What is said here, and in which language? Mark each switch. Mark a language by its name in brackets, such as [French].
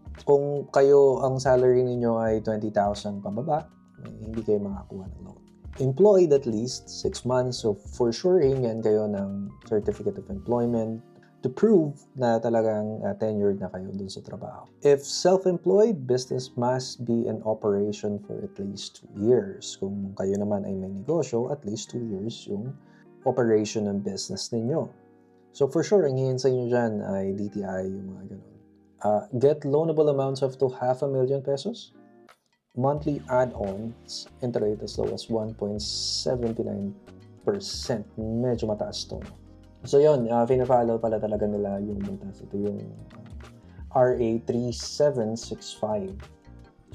[Filipino] Kung kayo, ang salary ninyo ay 20,000 pababa, hindi kayo makakuha ng loan. [English] Employed at least 6 months. [Filipino] So, for sure, hingan kayo ng Certificate of Employment to prove na talagang tenured na kayo dun sa trabaho. [English] If self-employed, business must be in operation for at least 2 years. [Filipino] Kung kayo naman ay may negosyo, at least 2 years yung operation ng business ninyo. So for sure, ang hihin sa inyo dyan ay DTI, yung mga ganun. [English] Get loanable amounts of to 500,000 pesos. Monthly add-ons, interest as low as 1.79%. [Filipino] Medyo mataas to. So yun, pina-follow pala talaga nila yung batas. Ito yung RA 3765.